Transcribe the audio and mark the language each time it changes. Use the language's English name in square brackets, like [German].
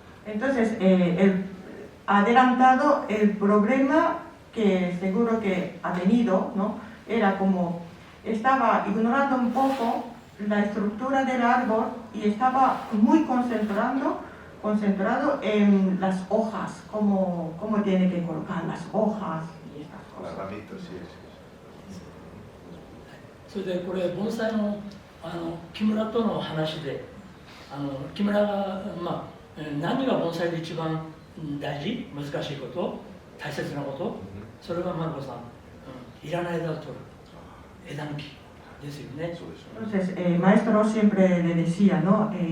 [Spanish] Entonces, adelantado el problema que seguro que ha tenido, ¿no? Era como estaba ignorando un poco la estructura del árbol y estaba muy concentrado en las hojas, cómo tiene que colocar las hojas y estas cosas. Las ramitas, sí. [Japanese] それでこれ盆栽の木村との話で、木村が、何が盆栽で一番大事、難しいこと、大切なこと、それはマルコさん、いらない枝を取る、枝抜きですよね。 [Spanish] Entonces, el maestro siempre le decía, ¿no?